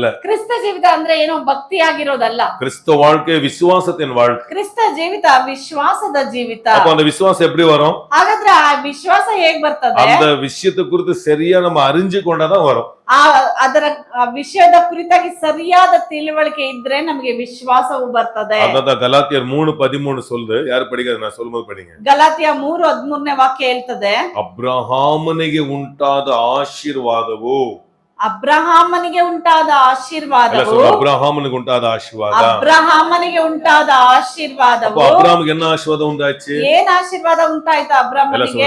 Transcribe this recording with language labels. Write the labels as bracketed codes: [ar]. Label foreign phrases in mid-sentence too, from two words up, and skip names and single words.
[kn] ಕ್ರಿಸ್ತ ಜೀವಿತ ಅಂದ್ರೆ ಏನೋ ಭಕ್ತಿ ಆಗಿರೋದಲ್ಲ. [ta] கிறிஸ்தவ வாழ்க்கை விசுவாசத்தின் வாழ்க்கை. [kn] ಕ್ರಿಸ್ತ ಜೀವಿತ ವಿಶ್ವಾಸದ ಜೀವಿತ. [ta] அப்ப அந்த விசுவாசம் எப்படி வரும்? [kn] ಹಾಗಾದ್ರೆ ಆ ವಿಶ್ವಾಸ ಹೇಗ್ ಬರ್ತದೆ? [ta] அந்த விஷயத்தை குறித்து சரியா நம்ம அறிஞ்சு கொண்டாதான் வரும். [kn] ಅದರ ವಿಷಯದ ಕುರಿತಾಗಿ ಸರಿಯಾದ ತಿಳುವಳಿಕೆ ಇದ್ರೆ ನಮಗೆ ವಿಶ್ವಾಸವು ಬರ್ತದೆ. [ta] அதான் கலாத்தியர் 3:13 சொல்லுது. ಯಾರು படிக்காது, நான் சொல்லும்போது படிங்க. [kn] ಗಲಾತ್ಯ 3:13 ವಾಕ್ಯ ಹೇಳ್ತದೆ, ಅಬ್ರಹಾಮನಿಗೆ ಉಂಟಾದ ಆಶೀರ್ವಾದವು, ಅಬ್ರಹಾಮನಿಗೆ ಉಂಟಾದ ಆಶೀರ್ವಾದವು, ಅಬ್ರಹಾಮನಿಗೆ ಉಂಟಾದ ಆಶೀರ್ವಾದ, ಅಬ್ರಹಾಮನಿಗೆ ಉಂಟಾದ ಆಶೀರ್ವಾದವು. ಅಬ್ರಹಾಮಿಗೆ என்ன ಆಶೀರ್ವಾದ ಉಂಟಾಯ್ತು? ಏನ್ ಆಶೀರ್ವಾದ ಉಂಟಾಯ್ತು ಅಬ್ರಹಾಮನಿಗೆ?